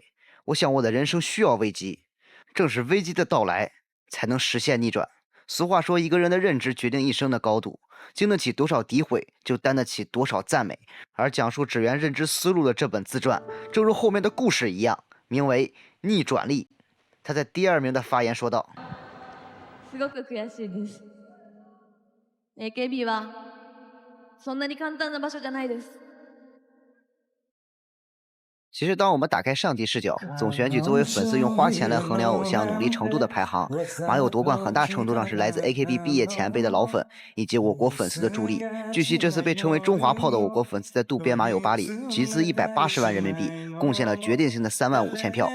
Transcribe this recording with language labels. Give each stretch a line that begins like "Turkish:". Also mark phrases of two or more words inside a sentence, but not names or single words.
Chinese: 我想我的人生需要危机，正是危机的到来才能实现逆转。俗话说，一个人的认知决定一生的高度，经得起多少诋毁，就担得起多少赞美。而讲述指原认知思路的这本自传，正如后面的故事一样，名为《 逆转力。他在第2名的发言说道：“
Japanese: すごく悔しいです。AKB はそんなに簡単な場所じゃないです。”
Chinese: 其实，当我们打开上帝视角，总选举作为粉丝用花钱来衡量偶像努力程度的排行，马友夺冠很大程度上是来自 AKB 毕业前辈的老粉以及我国粉丝的助力。据悉，这次被称为中华炮的我国粉丝在渡边马友吧里集资180万人民币，贡献了决定性的35000票。